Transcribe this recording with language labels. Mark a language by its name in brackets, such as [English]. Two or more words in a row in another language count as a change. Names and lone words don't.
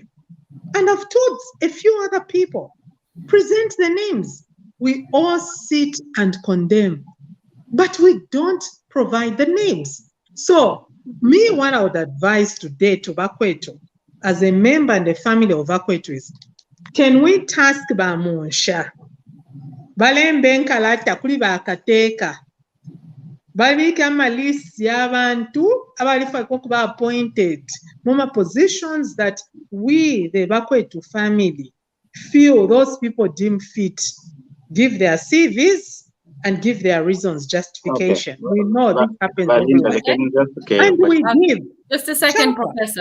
[English] And I've told a few other people, present the names. We all sit and condemn, but we don't provide the names. So me, what I would advise today to Bakwetu, as a member and a family of Bakwetu is, can we task Bamonsha? [Bemba] Balembe nkalata kuli bakateka. Balika amalisi y'abantu abalifa okuba appointed muma [English] positions that we, the Bakwetu family, feel those people deem fit. Give their CVs and give their reasons, justification. Okay. We know this happens everywhere. And we give. Just a second, Professor.